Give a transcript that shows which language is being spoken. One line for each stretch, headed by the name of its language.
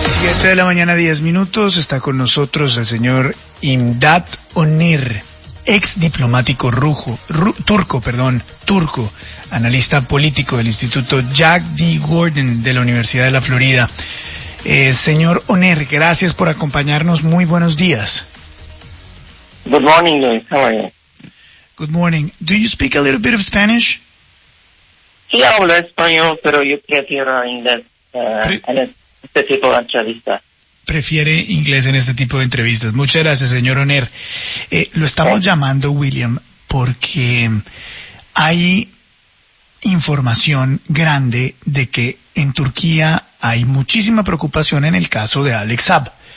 Spanish: 7:10 a.m, está con nosotros el señor Imdat Onir, ex diplomático turco, analista político del Instituto Jack D. Gordon de la Universidad de la Florida. Señor Onir, gracias por acompañarnos, muy buenos días.
English: Good morning, how are you? Good morning, do you speak a little bit of Spanish?
Spanish: Sí, hablo español, pero yo prefiero inglés en este tipo de entrevistas. Prefiere inglés en este tipo de entrevistas. Muchas gracias, señor Onir. Lo estamos llamando, William, porque hay información grande de que en Turquía hay muchísima preocupación en el caso de Alex Saab.